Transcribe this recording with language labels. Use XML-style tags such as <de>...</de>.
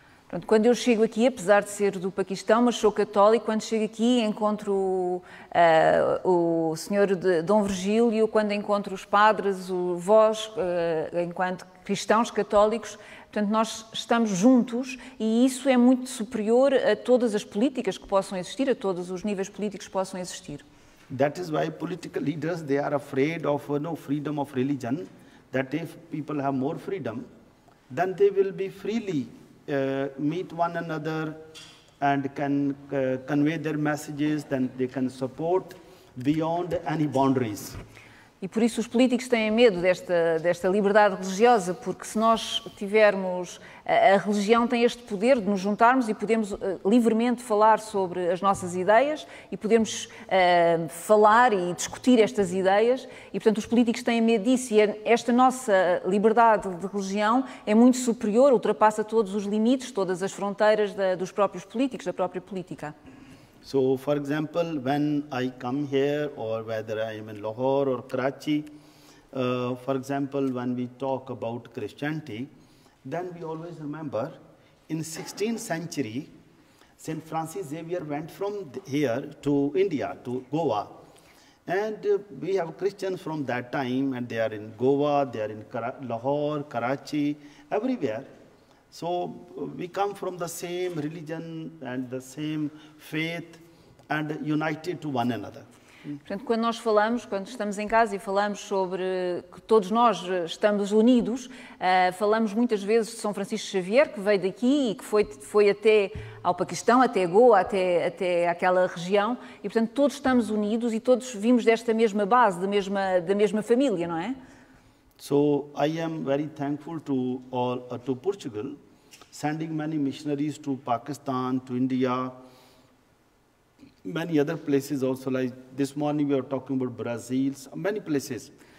<pt>Pronto, quando eu chego aqui, apesar de ser do Paquistão, mas sou católico, quando chego aqui encontro o senhor Dom Virgílio, quando encontro os padres, vós, enquanto cristãos católicos, portanto, nós estamos juntos e isso é muito superior a todas as políticas que possam existir, a todos os níveis políticos que possam existir.</pt> <en>That is why political leaders, they are afraid of freedom of religion, that if people have more freedom, then they will be freely meet one another and can convey their messages, then they can support beyond any boundaries.</en> <pt>E por isso os políticos têm medo desta liberdade religiosa, porque se nós tivermos... A religião tem este poder de nos juntarmos e podemos livremente falar sobre as nossas ideias e podemos falar e discutir estas ideias e, portanto, os políticos têm medo disso e esta nossa liberdade de religião é muito superior, ultrapassa todos os limites, todas as fronteiras dos próprios políticos, da própria política.</pt> <en>So, for example, when I come here, or whether I am in Lahore or Karachi, for example, when we talk about Christianity, then we always remember in 16th century, St. Francis Xavier went from here to India, to Goa. And we have Christians from that time, and they are in Goa, they are in Lahore, Karachi, everywhere. So we come from the same religion and the same faith and united to one another.</en> <pt>Portanto, quando nós falamos, quando estamos em casa e falamos sobre que todos nós estamos unidos, falamos muitas vezes de São Francisco Xavier, que veio daqui e que foi até ao Paquistão, até Goa, até aquela região, e portanto todos estamos unidos e todos vimos desta mesma base, da mesma família, não é?</pt> <en>So I am very thankful to Portugal, sending many missionaries to Pakistan, to India, many other places also, like this morning we were talking about Brazil, many places.</en>